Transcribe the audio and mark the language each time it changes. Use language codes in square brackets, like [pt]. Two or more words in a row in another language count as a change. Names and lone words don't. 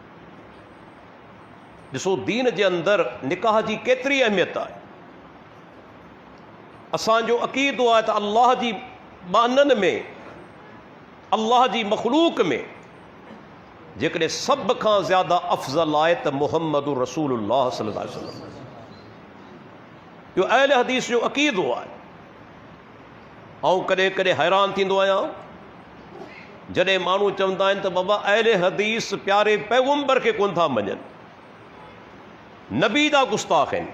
[sd] ॾिसो दीन जे अंदरि निकाह जी केतिरी अहमियत आहे। असांजो अक़ीदो आहे त अल्लाह जी बाननि में, अल्लाह जी मख़लूक में जेकॾहिं सभ खां ज़्यादा अफ़ज़ल आहे त [ar] محمد رسول الله صلى الله عليه وسلم. [sd] इहो अहले हदीस जो अक़ीदो आहे। ऐं कॾहिं कॾहिं हैरान थींदो आहियां जॾहिं माण्हू चवंदा आहिनि त बाबा अहले हदीस प्यारे पैगम्बर खे कोन था मञनि, नबी जा गुस्ताख़ आहिनि।